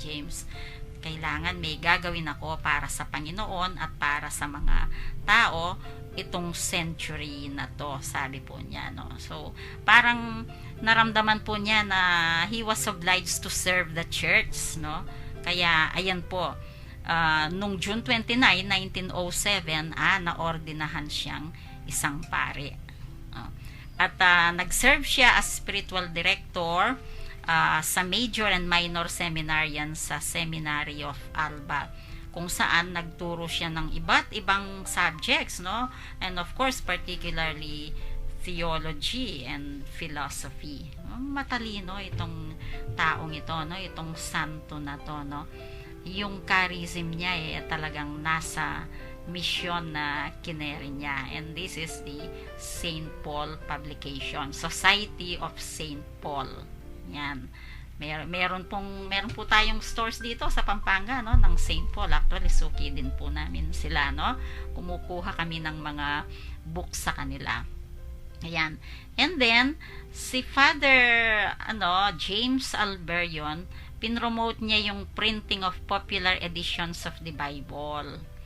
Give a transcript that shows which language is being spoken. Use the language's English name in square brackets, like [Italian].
[Filipino] James, kailangan may gagawin ako para sa Panginoon at para sa mga tao itong century na to, sabi po niya, no. So, parang naramdaman po niya na [English] he was obliged to serve the church, [Filipino] no. Kaya, ayan po, nung June 29, 1907, naordinahan siyang isang pare. At nag-serve siya [English] as spiritual director [Filipino] sa major and minor seminarian sa Seminary of Alba kung saan nagturo siya ng iba't ibang subjects, no? [English] And of course, particularly theology and philosophy. [Filipino] Matalino itong taong ito, no? Itong santo na to, no? Yung charism niya talagang nasa mission na kineri niya. [English] And this is the St. Paul publication, Society of St. Paul. Yan. [Filipino] Meron po tayong stores dito sa Pampanga, no, ng St. Paul. Actually, suki din po namin sila, no. Kumukuha kami ng mga books sa kanila. Ayan. And then si Father James Alberion, pinromote niya yung printing of popular editions of the Bible.